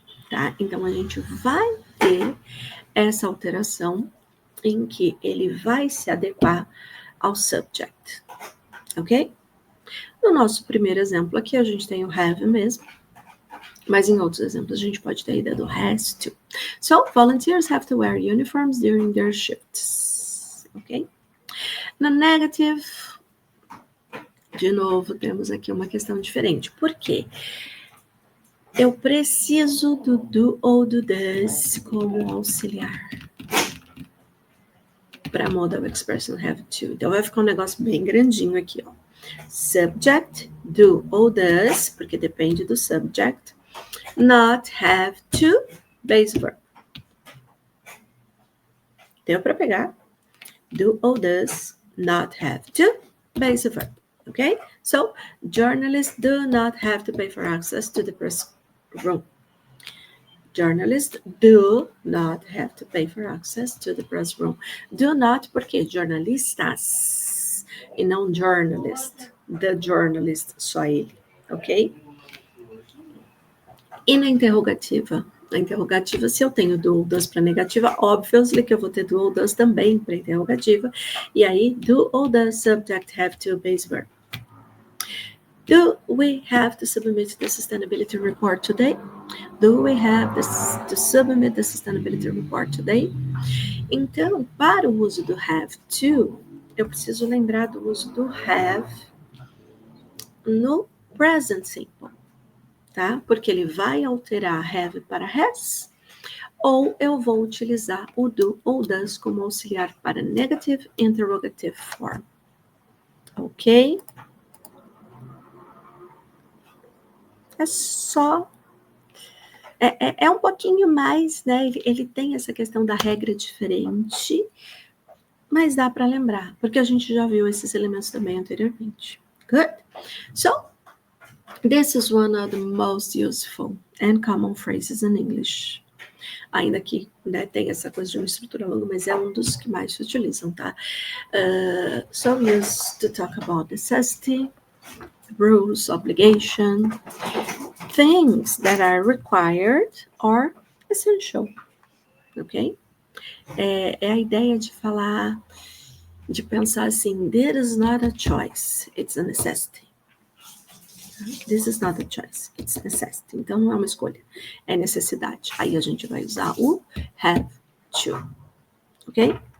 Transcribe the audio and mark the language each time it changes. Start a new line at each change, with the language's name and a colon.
Portuguese: Tá? Então, a gente vai ter essa alteração em que ele vai se adequar ao subject, ok? No nosso primeiro exemplo aqui, a gente tem o have mesmo, mas em outros exemplos a gente pode ter a ideia do has to.
English: So, volunteers have to wear uniforms during their shifts, ok?
Portuguese: Na negative, de novo, temos aqui uma questão diferente. Por quê? Eu preciso do do ou do does como auxiliar para
English: modal expression have to.
Portuguese: Então, vai ficar um negócio bem grandinho aqui, ó. Subject, do ou does, porque depende do subject.
English: Not, have to, base verb.
Portuguese: Deu para pegar?
English: Do ou does, not have to, base verb. Okay? So, journalists do not have to pay for access to the press room. Journalists do not have to pay for access to the press room.
Portuguese: Do not, porque jornalistas e não journalist.
English: The journalist,
Portuguese: só ele, ok? E na interrogativa? Na interrogativa, se eu tenho do ou does para negativa, obviously que eu vou ter do ou does também para interrogativa. E aí,
English: do ou does subject have to base verb. Do we have to submit the sustainability report today? Do we have to submit the sustainability report today?
Portuguese: Então, para o uso do have to, eu preciso lembrar do uso do have no present simple, tá? Porque ele vai alterar have para has, ou eu vou utilizar o do ou does como auxiliar para
English: negative interrogative form.
Portuguese: Ok? É só... É um pouquinho mais, né? Ele tem essa questão da regra diferente, mas dá para lembrar, porque a gente já viu esses elementos também anteriormente.
English: Good? So, this is one of the most useful and common phrases in English.
Portuguese: Ainda que, né, tem essa coisa de uma estrutura longa, mas é um dos que mais se utilizam, tá?
English: So used to talk about necessity, rules, obligation, things that are required or essential, ok?
Portuguese: É a ideia de falar, de pensar assim,
English: this is not a choice, it's a necessity. This is not a choice, it's a necessity.
Portuguese: Então, não é uma escolha, é necessidade. Aí a gente vai usar o have to, ok?